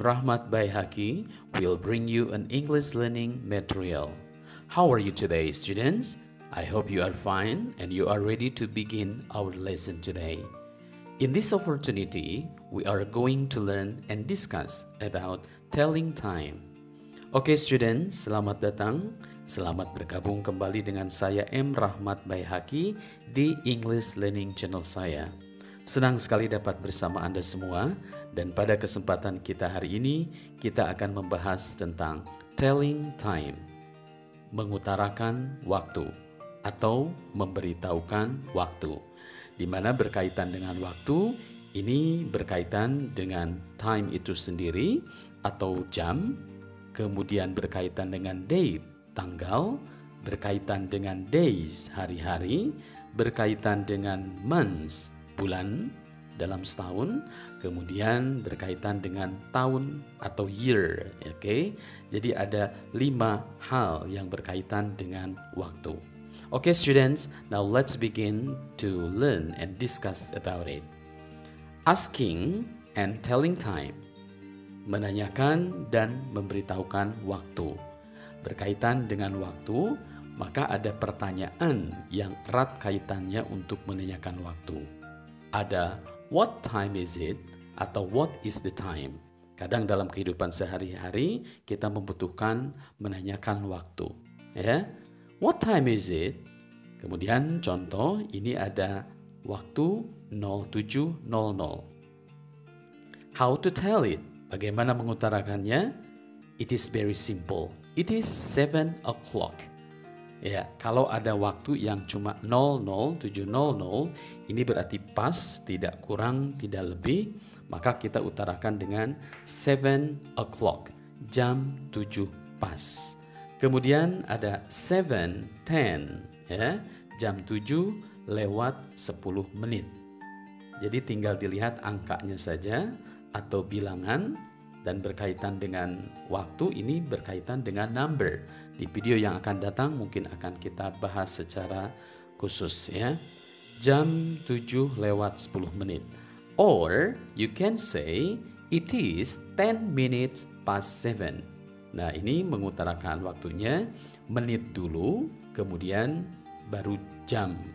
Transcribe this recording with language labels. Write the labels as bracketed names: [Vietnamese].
[English] Rahmat Baihaki will bring you an English learning material. How are you today, students? I hope you are fine and you are ready to begin our lesson today. In this opportunity, we are going to learn and discuss about telling time. [Indonesian] Oke students, selamat datang. Selamat bergabung kembali dengan saya M. Rahmat Baihaki di English Learning Channel saya. Senang sekali dapat bersama Anda semua dan pada kesempatan kita hari ini kita akan membahas tentang telling time, mengutarakan waktu atau memberitahukan waktu. Di mana berkaitan dengan waktu, ini berkaitan dengan time itu sendiri atau jam, kemudian berkaitan dengan date, tanggal, berkaitan dengan days, hari-hari, berkaitan dengan months, bulan dalam setahun, kemudian berkaitan dengan tahun atau year. Oke, jadi ada 5 hal yang berkaitan dengan waktu. [English] Oke students, now let's begin to learn and discuss about it. Asking and telling time, [Indonesian] menanyakan dan memberitahukan waktu. Berkaitan dengan waktu, maka ada pertanyaan yang erat kaitannya untuk menanyakan waktu. [English] Ada what time is it atau what is the time. [Indonesian] Kadang dalam kehidupan sehari-hari kita membutuhkan menanyakan waktu. Ya, [English] what time is it? [Indonesian] Kemudian contoh ini ada waktu 07.00. [English] How to tell it? [Indonesian] Bagaimana mengutarakannya? [English] It is very simple. It is 7 o'clock. [Indonesian] Ya, kalau ada waktu yang cuma 07.00, ini berarti pas, tidak kurang, tidak lebih, maka kita utarakan dengan 7 o'clock, jam 7 pas. Kemudian ada 7:10, ya, jam 7 lewat 10 menit. Jadi tinggal dilihat angkanya saja atau bilangan. Dan berkaitan dengan waktu ini berkaitan dengan number. Di video yang akan datang mungkin akan kita bahas secara khusus ya. Jam 7 lewat 10 menit. [English] Or you can say it is 10 minutes past 7. [Indonesian] Nah ini mengutarakan waktunya menit dulu kemudian baru jam.